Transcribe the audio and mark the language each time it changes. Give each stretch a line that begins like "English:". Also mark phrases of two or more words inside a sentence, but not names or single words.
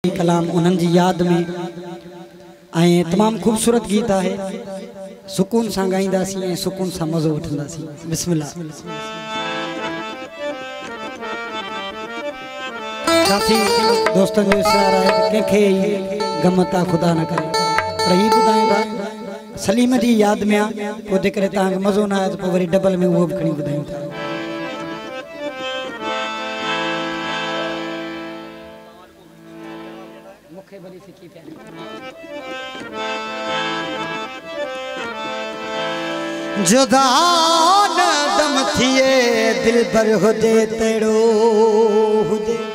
Sindhi: कलाम उन्हनि जी याद में तमाम खूबसूरत गीत है। सुकून से गाईंदासीं सुकून से मज़ो वठंदासीं। बिस्मिल्लाह। काफ़ी दोस्तन जो इशारा है कंखे गम ता खुदा न करे, पर ही बुधायूं था सलीम जी याद में आ पोइ जेकॾहिं तव्हांखे मज़ो न आए तो वरी डबल में वो भी खणी बुधायूं था। जुदा न दम थिए दिल भर हुजे तेड़ो हुजे,